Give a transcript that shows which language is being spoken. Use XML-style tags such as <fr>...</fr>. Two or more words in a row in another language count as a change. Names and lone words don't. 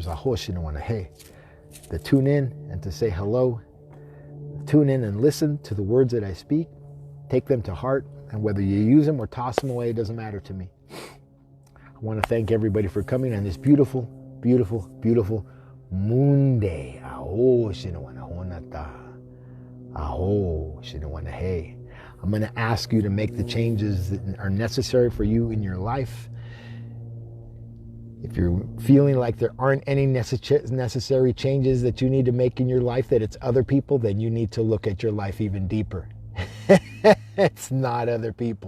<en>Aho shinawana he. To tune in and to say hello. Tune in and listen to the words that I speak. Take them to heart. And whether you use them or toss them away, it doesn't matter to me. I want to thank everybody for coming on this beautiful, beautiful, beautiful Moonday. Aho shinawana honata. Aho shinawana he. I'm going to ask you to make the changes that are necessary for you in your life. If you're feeling like there aren't any necessary changes that you need to make in your life, that it's other people, then you need to look at your life even deeper. It's not other people.</en>